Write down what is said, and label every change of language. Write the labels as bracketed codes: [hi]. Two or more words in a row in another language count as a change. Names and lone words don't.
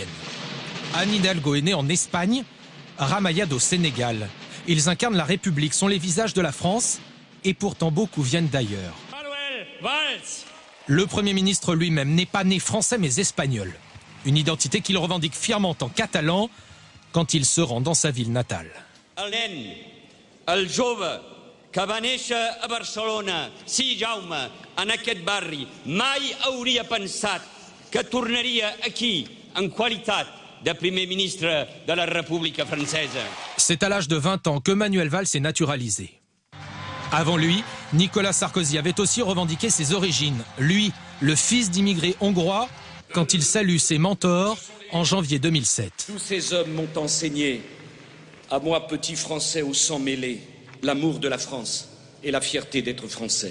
[fr] Anne Hidalgo est née en Espagne, Ramayad au Sénégal. Ils incarnent la République, sont les visages de la France et pourtant beaucoup viennent d'ailleurs. Le Premier ministre lui-même n'est pas né français mais espagnol. Une identité qu'il revendique fièrement en catalan quand il se rend dans sa ville natale. [ca] El nen, el jove que va néixer a Barcelona, sí, Jaume, en aquest barri, mai hauria pensat que tornaria aquí en qualitat de [fr] Premier ministre [ca] de la República française. [fr] C'est à l'âge de 20 ans que Manuel Valls s'est naturalisé. Avant lui, Nicolas Sarkozy avait aussi revendiqué ses origines. Lui, le fils d'immigrés hongrois, quand il salue ses mentors en janvier 2007. Tous ces hommes m'ont enseigné, à moi petit français au sang mêlé, l'amour de la France et la fierté d'être français.